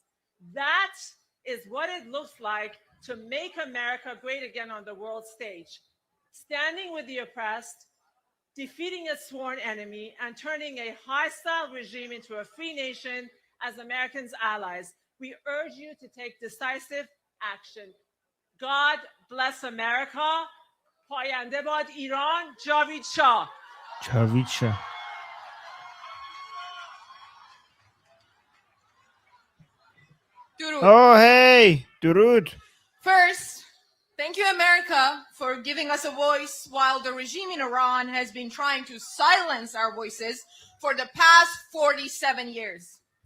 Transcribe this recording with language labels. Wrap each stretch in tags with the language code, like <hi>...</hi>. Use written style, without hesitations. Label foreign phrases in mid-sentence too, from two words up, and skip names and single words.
<en>That is what it looks like to make America great again on the world stage. Standing with the oppressed, defeating a sworn enemy, and turning a hostile regime into a free nation as Americans' allies, we urge you to take decisive action. God bless America.</en> <fa>پاینده باد ایران. جاوید شاه. جاوید شاه.</fa> <en>Durud. Oh, hey, Durud. First, thank you, America, for giving us a voice while the regime in Iran has been trying to silence our voices for the past 47 years.</en>